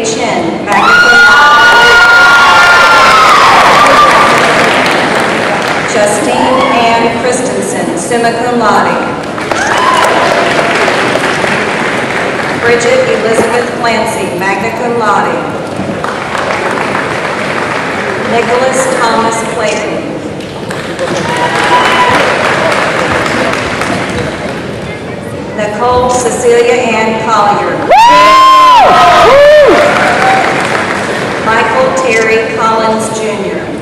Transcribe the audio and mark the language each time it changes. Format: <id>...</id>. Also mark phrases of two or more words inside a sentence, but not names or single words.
<la>Chin, magna cum laude.</la> <en>Justine Ann Christensen,</en> <la>summa cum laude.</la> <en>Bridget Elizabeth Clancy,</en> <la>magna cum laude.</la> <en>Nicholas Thomas Clayton. Nicole Cecilia Ann Collier. Michael Terry Collins Jr.</en>